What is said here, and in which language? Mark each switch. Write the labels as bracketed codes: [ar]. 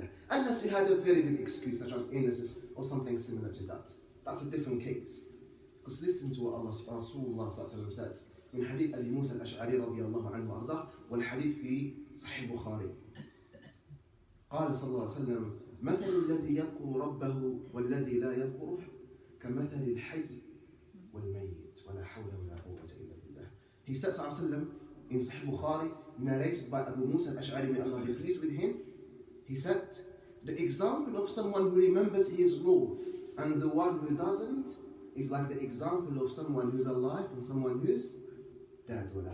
[en] Unless you had a very big excuse, such as illnesses or something similar to that. That's a different case. Because listen to what Allah Rasulullah says [ar] من حديث أبي موسى الأشعري رضي الله عنه وأرضاه, والحديث في صحيح البخاري. قال صلى الله عليه وسلم مثل الذي يذكر ربه والذي لا يذكره كمثل الحي والميت ولا حول ولا قوة إلا بالله. [en] He said [ar] صلى الله عليه وسلم [en] in Sahih Bukhari, narrated by Abu Musa al-Ash'ari, may Allah be pleased with him. He said, the example of someone who remembers his Lord and the one who doesn't is like the example of someone who's alive and someone who's dead.